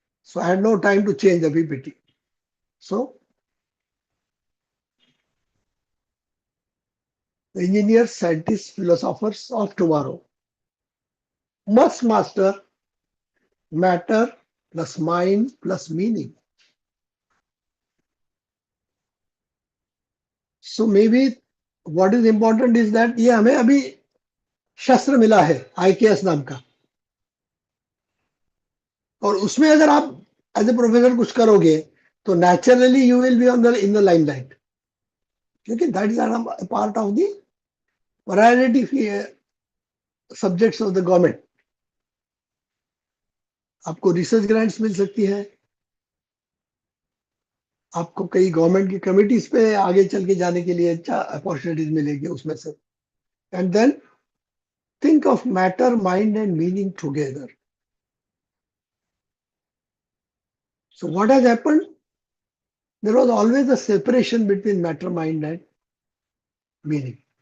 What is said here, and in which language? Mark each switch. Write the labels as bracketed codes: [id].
[en] So I had no time to change the PPT. So the engineers, scientists, philosophers of tomorrow must master matter plus mind plus meaning. So maybe what is important is that [hi] ये हमें अभी शस्त्र मिला है IKS नाम का, और उसमें अगर आप [en] as a professor [hi] कुछ करोगे तो [en] naturally you will be on the in the limelight, [hi] क्योंकि [en] That is part of the priority subjects of the government. [hi] आपको रिसर्च ग्रांट्स मिल सकती है, आपको कई गवर्नमेंट की कमिटीज पे आगे चल के जाने के लिए अपॉर्चुनिटीज मिलेगी उसमें से. [en] And then think of matter, mind, and meaning together. So, what has happened? There was always a separation between matter, mind, and meaning.